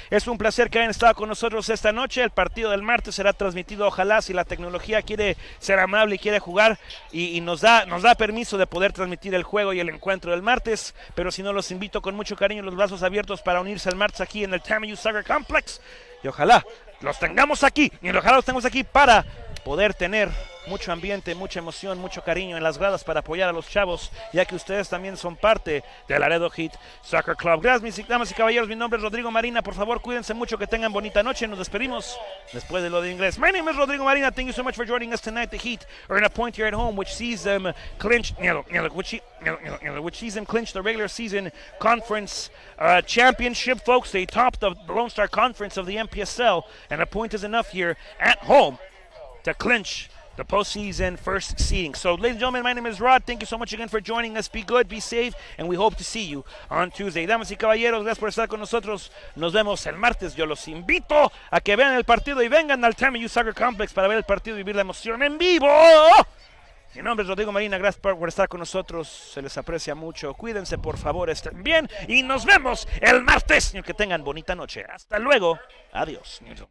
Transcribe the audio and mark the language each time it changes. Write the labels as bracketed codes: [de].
[es] Es un placer que hayan estado con nosotros esta noche. El partido del martes será transmitido, ojalá, si la tecnología quiere ser amable y quiere jugar y nos da permiso de poder transmitir el juego y el encuentro del martes, pero si no, los invito con mucho cariño, los brazos abiertos para unirse el martes aquí en el TAMU Soccer Complex y ojalá los tengamos aquí, para poder tener mucho ambiente, mucha emoción, mucho cariño en las gradas para apoyar a los chavos, ya que ustedes también son parte del Laredo Heat Soccer Club. Gracias, mis damas y caballeros, mi nombre es Rodrigo Marina, por favor cuídense mucho, que tengan bonita noche, nos despedimos después de lo de inglés. [en] My name is Rodrigo Marina, thank you so much for joining us tonight. The Heat earn a point here at home, which sees them clinch, which sees them clinch the regular season conference championship, folks. They topped the Lone Star Conference of the MPSL, and a point is enough here at home to clinch the postseason first seeding. So, ladies and gentlemen, my name is Rod. Thank you so much again for joining us. Be good, be safe, and we hope to see you on Tuesday. [es] Damas y caballeros, gracias por estar con nosotros. Nos vemos el martes. Yo los invito a que vean el partido y vengan al TAMU Soccer Complex para ver el partido y vivir la emoción en vivo. Mi nombre es Rodrigo Marina, gracias por estar con nosotros, se les aprecia mucho. Cuídense, por favor, estén bien y nos vemos el martes. Que tengan bonita noche. Hasta luego. Adiós.